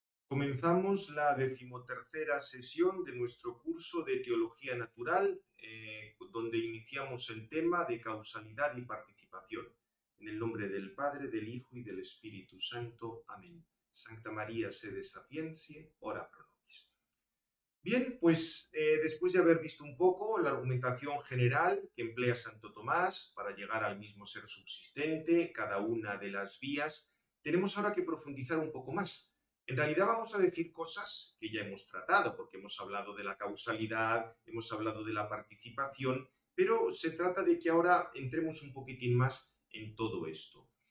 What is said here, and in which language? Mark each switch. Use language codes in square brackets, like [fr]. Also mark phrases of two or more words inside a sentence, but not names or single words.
[es] Comenzamos la decimotercera sesión de nuestro curso de Teología Natural, donde iniciamos el tema de causalidad y participación. En el nombre del Padre, del Hijo y del Espíritu Santo. Amén. [la] Sancta María, sede sapientiae, ora pro nobis. [es] Bien, pues después de haber visto un poco la argumentación general que emplea Santo Tomás para llegar al mismo ser subsistente, cada una de las vías, tenemos ahora que profundizar un poco más. En realidad vamos a decir cosas que ya hemos tratado, porque hemos hablado de la causalidad, hemos hablado de la participación, pero se trata de que ahora entremos un poquitín más en todo esto.